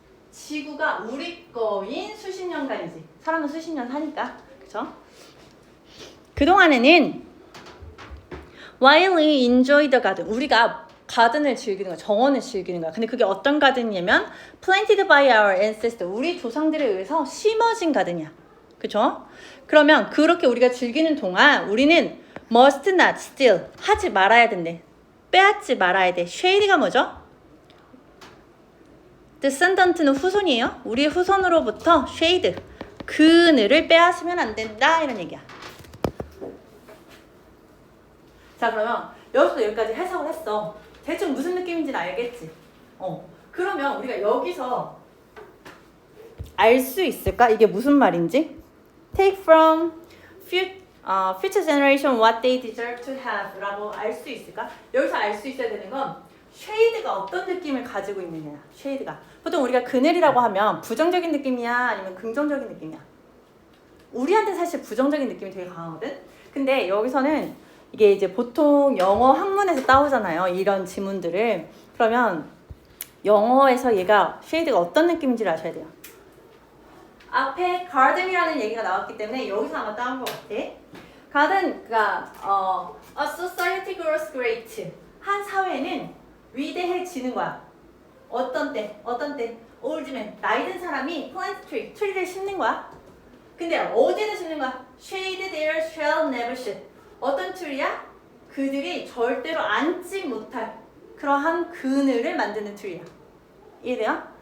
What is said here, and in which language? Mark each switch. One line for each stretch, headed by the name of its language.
Korean: 지구가 우리 거인 수십 년간이지. 사람은 수십 년 사니까. 그쵸? 그동안에는
English: while we enjoy the garden,
Korean: 우리가 가든을 즐기는 거야. 정원을 즐기는 거야. 근데 그게 어떤 가든이냐면
English: planted by our ancestors.
Korean: 우리 조상들에 의해서 심어진 가든이야. 그죠? 그러면 그렇게 우리가 즐기는 동안 우리는
English: must not steal.
Korean: 하지 말아야 된대. 빼앗지 말아야 돼. shade가 뭐죠? descendant는 후손이에요. 우리의 후손으로부터 shade. 그늘을 빼앗으면 안 된다. 이런 얘기야. 자, 그러면 여기서 여기까지 해석을 했어. 대충 무슨 느낌인지는 알겠지? 그러면 우리가 여기서 알 수 있을까? 이게 무슨 말인지?
English: Take from future generation what they deserve to have
Korean: 라고 알 수 있을까? 여기서 알 수 있어야 되는 건 쉐이드가 어떤 느낌을 가지고 있느냐. 쉐이드가 보통 우리가 그늘이라고 하면 부정적인 느낌이야? 아니면 긍정적인 느낌이야? 우리한테 사실 부정적인 느낌이 되게 강하거든? 근데 여기서는 이게 이제 보통 영어 학문에서 따오잖아요. 이런 지문들을. 그러면 영어에서 얘가 쉐이드가 어떤 느낌인지를 아셔야 돼요. 앞에 garden이라는 얘기가 나왔기 때문에 여기서 아마 따온 것 같아.
English: garden,
Korean: 그러니까
English: a society grows great.
Korean: 한 사회는 위대해지는 거야. 어떤 때?
English: old man,
Korean: 나이 든 사람이
English: plant tree,
Korean: 트리를 심는 거야. 근데 어디를 심는 거야?
English: shade there shall never sit.
Korean: 어떤 트리야? 그들이 절대로 앉지 못할 그러한 그늘을 만드는 트리야. 이해돼요?